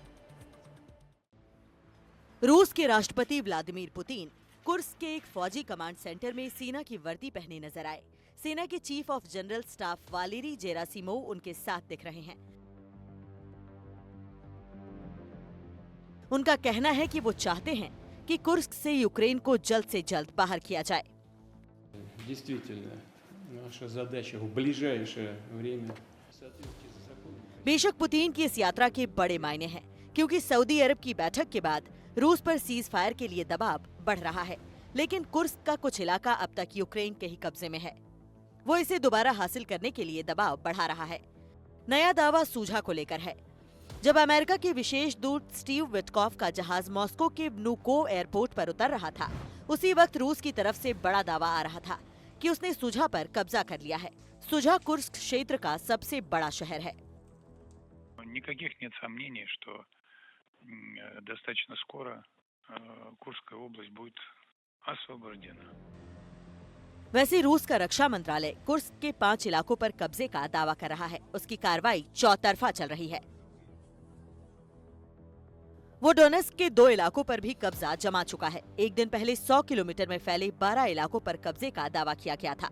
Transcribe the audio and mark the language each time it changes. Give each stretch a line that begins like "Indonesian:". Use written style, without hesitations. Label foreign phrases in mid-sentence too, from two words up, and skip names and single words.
Hindi: रूस के राष्ट्रपति व्लादिमीर पुतिन कुर्स्क के एक फौजी
English: command center
Hindi: में सेना की वर्दी पहने नजर आए। सेना के
English: chief of general staff
Hindi: वालेरी जेरासिमोव उनके साथ दिख रहे हैं। उनका कहना है कि वो चाहते हैं कि कुर्स्क से यूक्रेन को जल्द से जल्द बाहर किया जाए।
Russian: Действительно, наша задача в ближайшее время.
Hindi: बेशक पुतिन की इस यात्रा के बड़े मायने हैं, क्योंकि सऊदी अरब की बैठक के बाद रूस पर
English: cease fire
Hindi: के लिए दबाव बढ़ रहा है, लेकिन कुर्स्क का कुछ इलाका अब तक यूक्रेन के ही कब्जे में है। वो इसे दोबारा हासिल करने के लिए दबाव बढ़ा रहा है। नया दावा सूझा को लेकर है। जब अमेरिका के विशेष दूत स्टीव विटकॉफ का जहाज मॉस्को के व्नुकोव एयरपोर्ट पर उतर रहा था, उसी वक्त रूस की तरफ से बड़ा दावा आ रहा था कि उसने सुझा पर कब्जा कर लिया है। सुझा कुर्स्क क्षेत्र का सबसे बड़ा शहर है।
Russian: Никаких нет сомнений, что достаточно скоро Курская область будет освобождена.
Hindi: वैसे रूस का रक्षा मंत्रालय कुर्स्क के 5 इलाकों पर कब्जे का दावा कर रहा है। उसकी कार्रवाई चौतरफा चल रही है। वो डोनेस्क के 2 इलाकों पर भी कब्जा जमा चुका है। एक दिन पहले 100 किलोमीटर में फैले 12 इलाकों पर कब्जे का दावा किया गया था।